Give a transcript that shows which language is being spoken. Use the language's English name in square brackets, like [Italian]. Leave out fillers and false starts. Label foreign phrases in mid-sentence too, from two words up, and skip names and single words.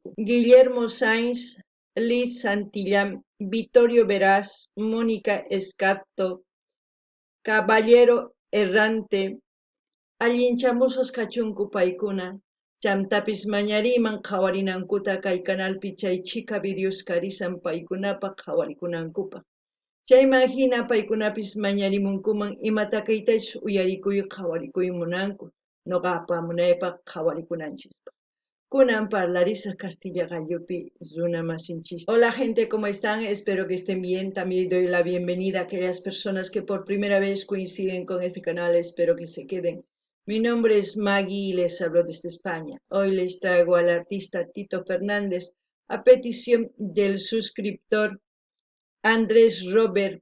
[Quechua] Guillermo Sainz, Liz Santillán, Vittorio Veras, Mónica Escato, Caballero Errante, allinchamusas kachunku paykuna, chamtapis mañariman qhawarinankuta kay canalpi chay chika videos karisan paykunapa qhawarikunankupaq. Chayman hina paykunapis mañarimunkuman imata kaytash uyarikuy qhawarikuy munanku, noqa apamunaypaq qhawarikunanchikpaq. Kunan parlarisaq Castilla gallopi runa masinchis. [Spanish] Hola gente, ¿cómo están? Espero que estén bien. También doy la bienvenida a aquellas personas que por primera vez coinciden con este canal. Espero que se queden. Mi nombre es Maggie y les hablo desde España. Hoy les traigo al artista Tito Fernández a petición del suscriptor Andrés Robert.